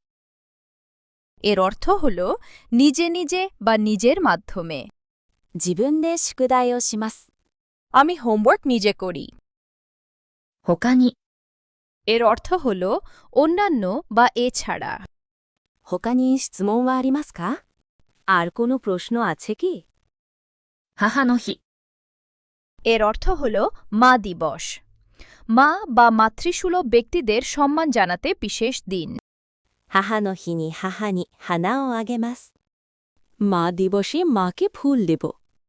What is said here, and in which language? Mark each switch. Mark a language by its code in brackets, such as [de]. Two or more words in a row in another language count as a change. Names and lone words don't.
[bn] এর অর্থ হল নিজে নিজে বা নিজের মাধ্যমে। [ja] 自分で宿題をします。 [bn] আমি হোমওয়ার্ক নিজে করি। [ja] 他に。 [bn] এর অর্থ হল অন্যান্য বা এছাড়া। [ja] 他に質問はありますか? [bn] আর কোনো প্রশ্ন আছে কি? [ja] 母の日。 [bn] এর অর্থ হল মা দিবস। মা বা মাতৃসুলভ ব্যক্তিদের সম্মান জানাতে বিশেষ দিন। [ja] 母の日に母に花をあげます。 [bn] মা দিবসে মাকে ফুল দেব।